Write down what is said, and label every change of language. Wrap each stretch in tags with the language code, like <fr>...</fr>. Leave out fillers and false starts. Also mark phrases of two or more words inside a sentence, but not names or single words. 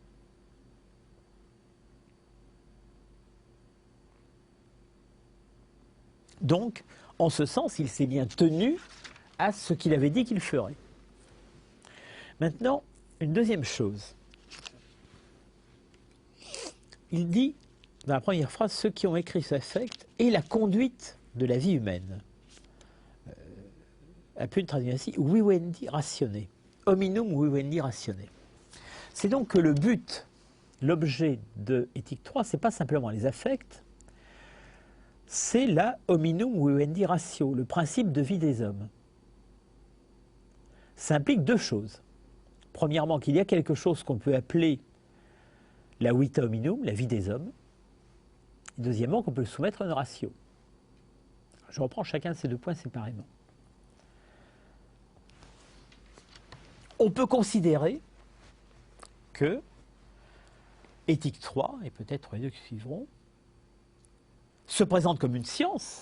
<fr>Donc, en ce sens, il s'est bien tenu à ce qu'il avait dit qu'il ferait. Maintenant, une deuxième chose. Il dit, dans la première phrase, ceux qui ont écrit cet affect et la conduite de la vie humaine. A pu traduire ainsi,</fr> <la>vivendi ratione. Hominum vivendi ratione.</la> <fr>C'est donc que le but, l'objet de Éthique 3, ce n'est pas simplement les affects, c'est la</fr> <la>hominum vivendi ratio,</la> <fr>le principe de vie des hommes. Ça implique deux choses. Premièrement, qu'il y a quelque chose qu'on peut appeler la</fr> <la>vita hominum,</la> <fr>la vie des hommes. Et deuxièmement, qu'on peut le soumettre à une ratio. Je reprends chacun de ces deux points séparément. On peut considérer que Éthique 3, et peut-être les deux qui suivront, se présente comme une science.</fr>